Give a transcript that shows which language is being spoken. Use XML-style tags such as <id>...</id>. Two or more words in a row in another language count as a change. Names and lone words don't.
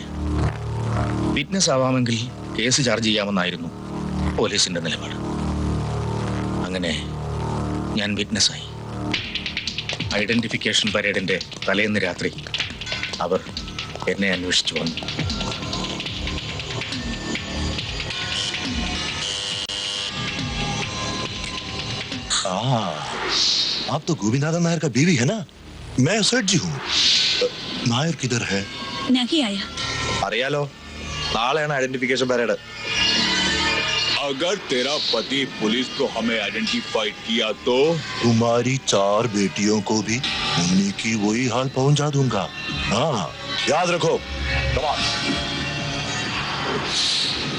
<ml>വിറ്റ്നസ് ആവാമെങ്കിൽ കേസ് ചാർജ് ചെയ്യാമെന്നായിരുന്നു പോലീസിന്റെ നിലപാട്. അങ്ങനെ ഞാൻ വിറ്റ്നസ്സായി. ഐഡന്റിഫിക്കേഷൻ പരേഡിന്റെ തലേന്ന് രാത്രി അവർ എന്നെ അന്വേഷിച്ചു വന്നു.</ml> <hi>आप तो गोविंदादा नायर का बीवी है ना? मैं सेठ जी हूँ. नायर किधर है? नहीं आया.</hi> <ml>അറിയാലോ, നാളെയാണ് ഐഡന്റിഫിക്കേഷൻ പരേഡ്.</ml> <hi>अगर तेरा पति पुलिस को हमें आइडेंटिफाई किया तो तुम्हारी 4 बेटियों को भी उन्हीं की वही हाल पहुंचा दूंगा. हाँ, याद रखो.</hi> <en>Come on.</en>